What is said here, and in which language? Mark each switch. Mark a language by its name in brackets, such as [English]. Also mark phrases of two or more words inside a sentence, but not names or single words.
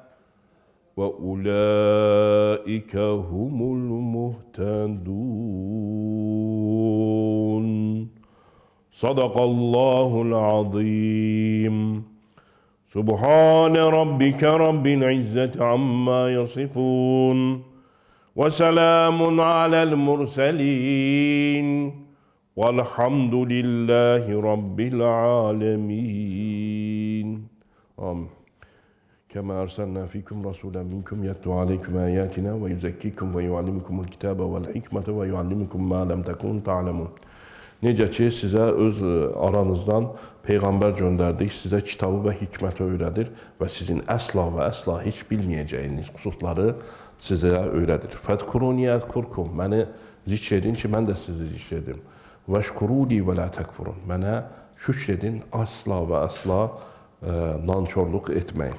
[Arabic] وأولئك هم المهتدون صدق الله العظيم سبحان ربك رب العزة عما يصفون وسلام على المرسلين والحمد لله رب العالمين آمين كما أرسلنا فيكم رسولا منكم يتلو عليكم آياتنا ويزكيكم ويعلمكم الكتاب والحكمة ويعلمكم ما لم تكونوا تعلمون. [Azerbaijani] Necə ki, sizə öz aranızdan Peyğəmbər göndərdik, sizə kitabı və hikməti öyrədir və sizin əsla və əsla heç bilməyəcəyiniz xüsusları sizə öyrədir. [Arabic] فاذكروني أذكركم, [Azerbaijani] məni zikr edin ki, mən də sizi zikr edim. [Arabic] واشكروا لي ولا تكفرون, [Azerbaijani] mənə şükr edin, asla və əsla nankörlük etməyin.